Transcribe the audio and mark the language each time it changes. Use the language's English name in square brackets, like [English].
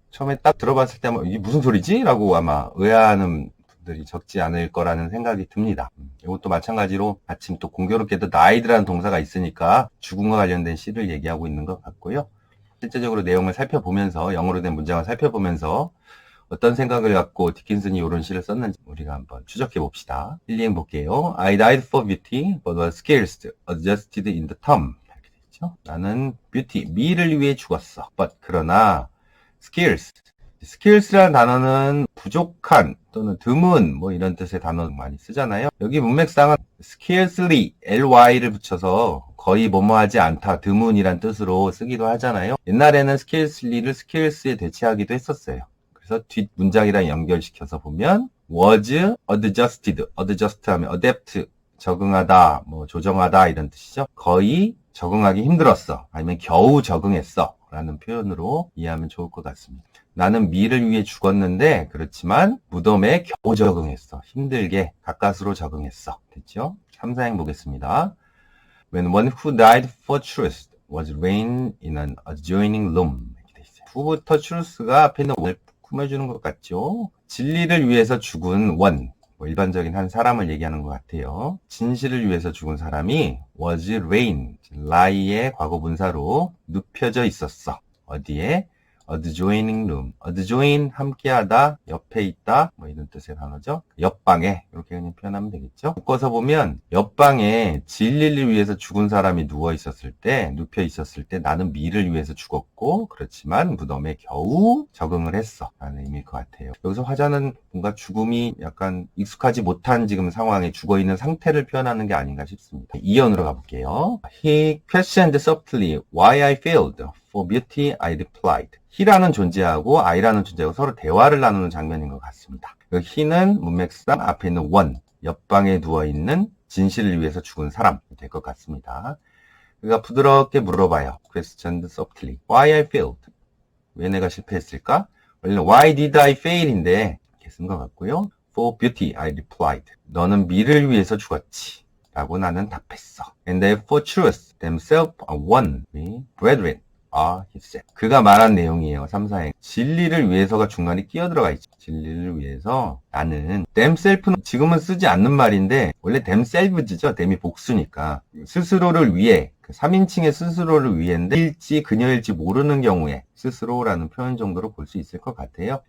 [Korean] 처음에 딱 들어봤을 때 이게 무슨 소리지? 라고 아마 의아하는 분들이 적지 않을 거라는 생각이 듭니다. 이것도 마찬가지로 마침 또 공교롭게도 died라는 동사가 있으니까 죽음과 관련된 시를 얘기하고 있는 것 같고요. 실제적으로 내용을 살펴보면서 영어로 된 문장을 살펴보면서 어떤 생각을 갖고 디킨슨이 이런 시를 썼는지 우리가 한번 추적해 봅시다. 힐링 볼게요. [English] I died for beauty, but was scarce, adjusted in the tomb. [Korean] 이렇게 되죠. 나는 뷰티, 미를 위해 죽었어. [English] but 그러나 scarce. [Korean] scarce라는 단어는 부족한 또는 드문 뭐 이런 뜻의 단어 많이 쓰잖아요. 여기 문맥상은 scarcely, ly를 붙여서 거의 뭐뭐하지 않다, 드문이란 뜻으로 쓰기도 하잖아요. 옛날에는 scarcely를 scarce에 대체하기도 했었어요. 그래서 뒷 문장이랑 연결시켜서 보면 [English] was adjusted, [Korean] adjust 하면 adapt, 적응하다, 뭐 조정하다 이런 뜻이죠. 거의 적응하기 힘들었어. 아니면 겨우 적응했어. 라는 표현으로 이해하면 좋을 것 같습니다. 나는 미를 위해 죽었는데 그렇지만 무덤에 겨우 적응했어. 힘들게 가까스로 적응했어. 됐죠? 3, 4행 보겠습니다. [English] When one who died for truth was laid in an adjoining room. [Korean] 이렇게 돼 있어요. 후부터 truth가 앞에 있는 원을 꾸며주는 것 같죠? 진리를 위해서 죽은 원. 일반적인 한 사람을 얘기하는 것 같아요. 진실을 위해서 죽은 사람이 [English] was lain, [Korean] lie의 과거 분사로 눕혀져 있었어. 어디에? [English] adjoining room. [Korean] adjoin 함께하다, 옆에 있다, 뭐 이런 뜻의 단어죠. 옆방에 이렇게 그냥 표현하면 되겠죠. 묶어서 보면 옆방에 진리를 위해서 죽은 사람이 누워 있었을 때, 눕혀 있었을 때 나는 미를 위해서 죽었고 그렇지만 무덤에 겨우 적응을 했어 라는 의미일 것 같아요. 여기서 화자는 뭔가 죽음이 약간 익숙하지 못한 지금 상황에 죽어있는 상태를 표현하는 게 아닌가 싶습니다. 이연으로 가볼게요. [English] He questioned softly why I failed. For beauty, I replied. [Korean] he라는 존재하고 I라는 존재하고 서로 대화를 나누는 장면인 것 같습니다. he는 문맥상 앞에 있는 one, 옆방에 누워있는 진실을 위해서 죽은 사람이 될 것 같습니다. 그가 부드럽게 물어봐요. [English] questioned softly. Why I failed? [Korean] 왜 내가 실패했을까? 원래는 [English] Why did I fail [Korean] 인데 이렇게 쓴 것 같고요. [English] For beauty, I replied. [Korean] 너는 미를 위해서 죽었지. 라고 나는 답했어. [English] And for truth, themselves are one. We brethren. he said. [Korean] 그가 말한 내용이에요. 3, 4행. 진리를 위해서가 중간에 끼어들어가 있죠. 진리를 위해서 나는 themself는 지금은 쓰지 않는 말인데 원래 themselves죠. them이 복수니까. 스스로를 위해 3인칭의 스스로를 위해인데 일지 그녀일지 모르는 경우에 스스로라는 표현 정도로 볼 수 있을 것 같아요.